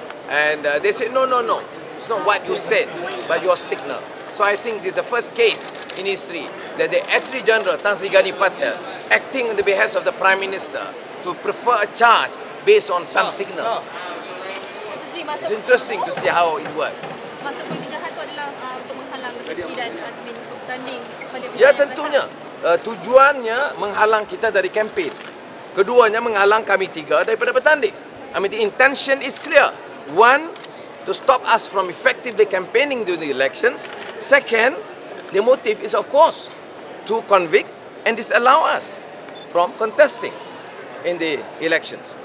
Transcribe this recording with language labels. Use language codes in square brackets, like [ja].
[en] And they said, no, it's not what you said, but your signal. So I think this is the first case in history that the Attorney General, Tan Sri Gani Patel, acting on the behest of the Prime Minister, to prefer a charge based on some signals. It's interesting to see how it works. [ms] Maksud politik jahat itu adalah untuk menghalang Datuk Seri dan admin untuk bertanding pada Ya, tentunya. Tujuannya menghalang kita dari kempen. Keduanya menghalang kami 3 daripada bertanding. [en] I mean, the intention is clear. One, to stop us from effectively campaigning during the elections. Second, the motive is, of course, to convict and disallow us from contesting in the elections.